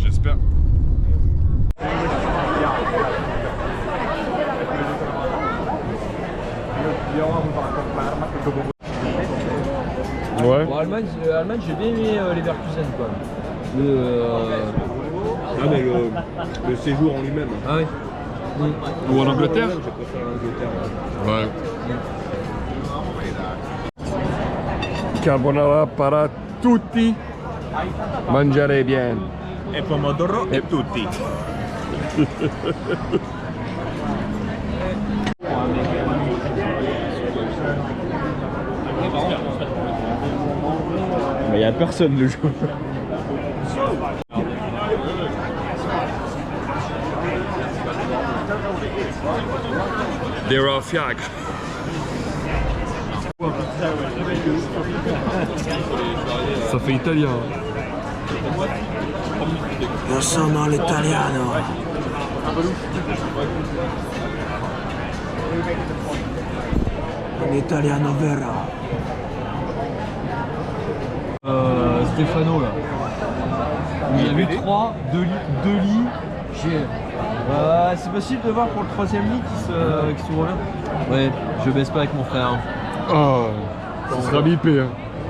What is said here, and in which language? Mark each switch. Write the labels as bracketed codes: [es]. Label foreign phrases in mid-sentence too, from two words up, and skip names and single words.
[fr] J'espère. Ouais. Bon, Allemagne, j'ai bien aimé Leverkusen quoi. Ah mais le séjour en lui-même. Ah oui. Ou en Angleterre. J'ai préféré l'Angleterre. Ouais. [it] Carbonara para tutti. Mangiare bien. E pomodoro e tutti. [fr] Mais y a personne le jour. [en] There are fiacre. [fr] Ça fait italien. [it] Io sono l'italiano. Un italiano vero. [fr] Stéphano là. Il a mis 3, 2 lits. C'est possible de voir pour le troisième lit qui s'ouvre bien. Ouais, je baisse pas avec mon frère. Oh, ça sera bipé. Hein.